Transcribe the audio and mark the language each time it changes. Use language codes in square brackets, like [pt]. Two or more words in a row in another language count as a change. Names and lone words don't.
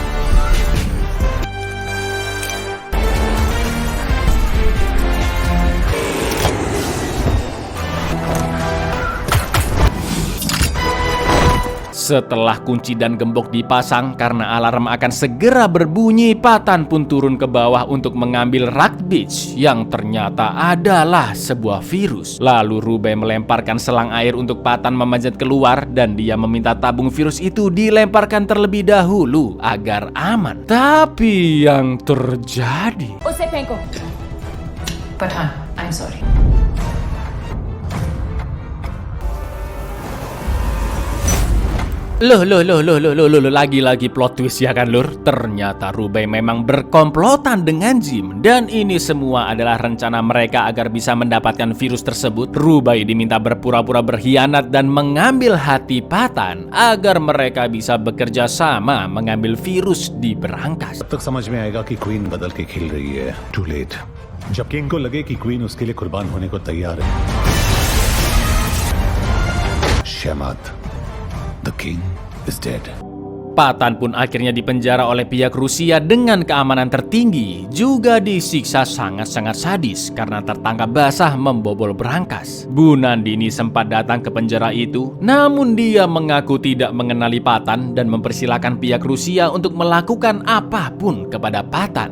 [id] Setelah kunci dan gembok dipasang, karena alarm akan segera berbunyi, Patan pun turun ke bawah untuk mengambil Rakt Beach yang ternyata adalah sebuah virus. Lalu Rubai melemparkan selang air untuk Patan memanjat keluar dan dia meminta tabung virus itu dilemparkan terlebih dahulu agar aman. Tapi yang terjadi... [hi] उसे फेंको। Pathan, [en] I'm sorry. [id] Loh, lagi-lagi [en] plot twist [id] ya kan, Lur? Ternyata Rubai memang berkomplotan dengan Jim, dan ini semua adalah rencana mereka agar bisa mendapatkan virus tersebut. Rubai diminta berpura-pura berkhianat dan mengambil hati Patan agar mereka bisa bekerja sama mengambil virus di berangkas. [hi] तब तक समझ में आएगा कि क्वीन बदल के खेल रही है. [en] Too late. [hi] जब किंग को लगे कि क्वीन उसके लिए कुर्बान होने को तैयार है. [en] Shamat, the king is dead. [id] Patan pun akhirnya dipenjara oleh pihak Rusia dengan keamanan tertinggi, juga disiksa sangat-sangat sadis karena tertangkap basah membobol berangkas. Bu Nandini sempat datang ke penjara itu, namun dia mengaku tidak mengenali Patan dan mempersilahkan pihak Rusia untuk melakukan apapun kepada Patan.